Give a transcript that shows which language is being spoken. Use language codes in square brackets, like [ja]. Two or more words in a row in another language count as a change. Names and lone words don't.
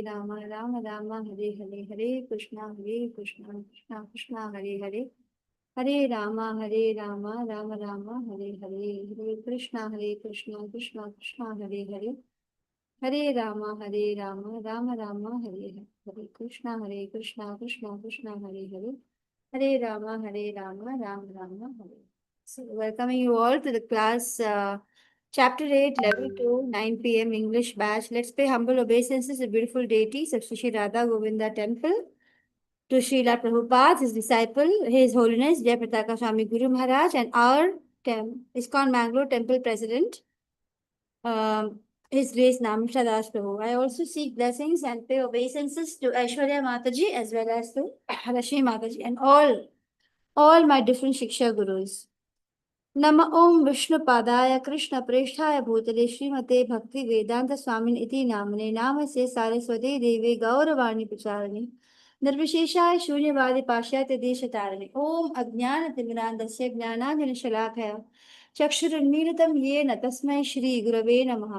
[sa] रामा राम राम हरे हरे, हरे कृष्णा कृष्णा कृष्णा हरे हरे, हरे रामा राम राम हरे हरे, हरे कृष्णा कृष्णा कृष्णा हरे हरे, हरे रामा राम हरे हरे, हरे कृष्णा कृष्णा कृष्णा हरे हरे, हरे रामा राम राम हरे। [en] So, welcoming you all to the class, chapter 8, level 2, 9 p.m. English batch. Let's pay humble obeisances to beautiful deities of Sri Radha Govinda Temple, to Srila Prabhupada, his disciple, His Holiness Jayapataka Swami Guru Maharaj, and our ISKCON Mangalore Temple President, His Grace Namisha Das Prabhu. I also seek blessings and pay obeisances to Aishwarya Mataji as well as to Rashmi Mataji and all my different Shiksha Gurus. [sa] नम ओम विष्णुपादाय कृष्ण प्रेष्ठाय भूतले श्रीमते भक्ति वेदांत स्वामिन इति नामने नाम से सारस्वती देवी गौरवाणी प्रचारिणे निर्विशेषाय शून्यवादी पाश्चात्य देश तारिणे ओम अज्ञान तिमिरांधस्य ज्ञानांजन शलाकया चक्षुरुन्मीलितं येन तस्मै श्री गुरवे नमः।